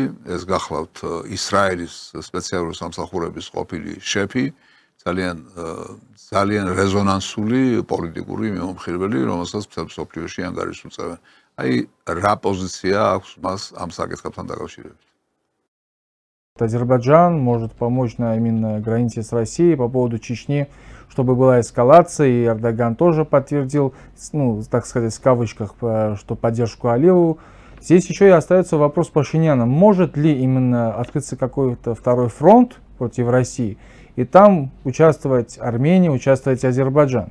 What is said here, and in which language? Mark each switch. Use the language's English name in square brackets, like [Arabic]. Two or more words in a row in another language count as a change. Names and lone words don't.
[Georgian] ეს გახლავთ ისრაელის სპეციალური სამსახურების ყოფილი შეფი, ძალიან რეზონანსული პოლიტიკური მიმომხილველი, რომელსაც მთელ მსოფლიოში ანგარიშს უწევენ. Აი, რა პოზიცია აქვს მას ამ საკითხებთან დაკავშირებით? [Russian] Азербайджан может помочь на именно границе с Россией по поводу Чечни, чтобы была эскалация, и Эрдоган тоже подтвердил, ну, так сказать, в кавычках, что поддержку Алиеву. Здесь еще и остается вопрос Пашиняна. Может ли именно открыться какой-то второй фронт против России, и там участвовать Армения, участвовать Азербайджан?